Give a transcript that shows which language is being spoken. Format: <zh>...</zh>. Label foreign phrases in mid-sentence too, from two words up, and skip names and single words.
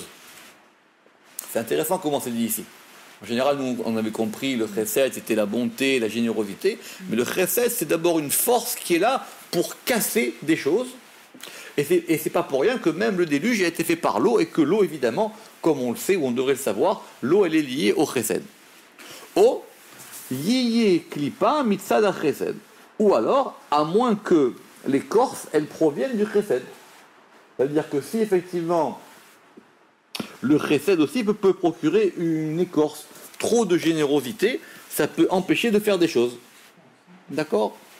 <fr>C'est intéressant comment c'est dit ici. En général, nous, on avait compris le Chesed, c'était la bonté, la générosité, mais le Chesed, c'est d'abord une force qui est là pour casser des choses. Et c'est pas pour rien que même le déluge a été fait par l'eau, et que l'eau, évidemment, comme on le sait, ou on devrait le savoir, l'eau, elle est liée au Chesed.</fr> <he>יהיה קליפה מצד חסד.</he> <fr>Ou alors, à moins que l'écorce, elles proviennent du chesed. C'est-à-dire que si effectivement le chesed aussi peut procurer une écorce, trop de générosité, ça peut empêcher de faire des choses. D'accord?</fr>